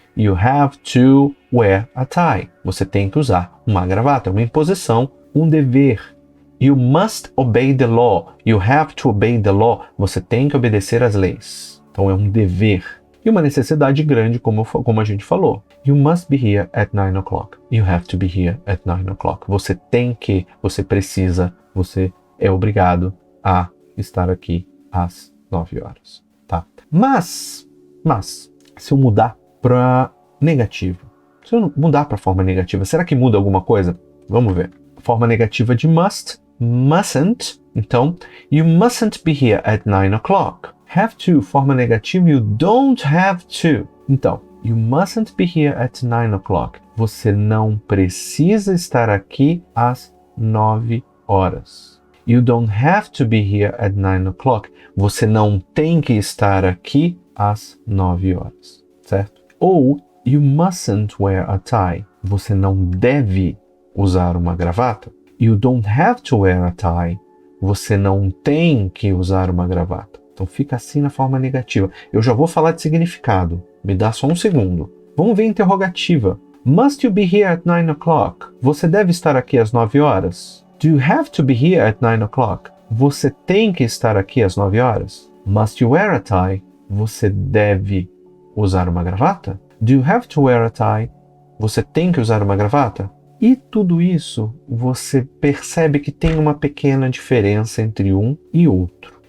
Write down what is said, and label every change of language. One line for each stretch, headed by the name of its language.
English: You have to wear a tie.
Portuguese: Você tem que usar uma gravata, uma imposição, um dever.
English: You must obey the law. You have to obey the law.
Portuguese: Você tem que obedecer às leis. Então é um dever. E uma necessidade grande, como a gente falou.
English: You must be here at 9 o'clock. You have to be here at 9 o'clock.
Portuguese: Você tem que, você precisa, você é obrigado a estar aqui às 9 horas. Tá? Mas, se eu mudar para negativo, se eu mudar para forma negativa, será que muda alguma coisa? Vamos ver. Forma negativa de must, mustn't.
English: Então, you mustn't be here at 9 o'clock. Have to,
Portuguese: forma negativa,
English: you don't have to. Então, you mustn't be here at 9 o'clock.
Portuguese: Você não precisa estar aqui às 9 horas.
English: You don't have to be here at 9 o'clock.
Portuguese: Você não tem que estar aqui às 9 horas, certo? Ou
English: you mustn't wear a tie.
Portuguese: Você não deve usar uma gravata.
English: You don't have to wear a tie.
Portuguese: Você não tem que usar uma gravata. Então fica assim na forma negativa. Eu já vou falar de significado. Me dá só um segundo. Vamos ver a interrogativa.
English: Must you be here at 9 o'clock?
Portuguese: Você deve estar aqui às 9 horas.
English: Do you have to be here at 9 o'clock?
Portuguese: Você tem que estar aqui às 9 horas.
English: Must you wear a tie?
Portuguese: Você deve usar uma gravata?
English: Do you have to wear a tie?
Portuguese: Você tem que usar uma gravata? E tudo isso você percebe que tem uma pequena diferença entre um e outro.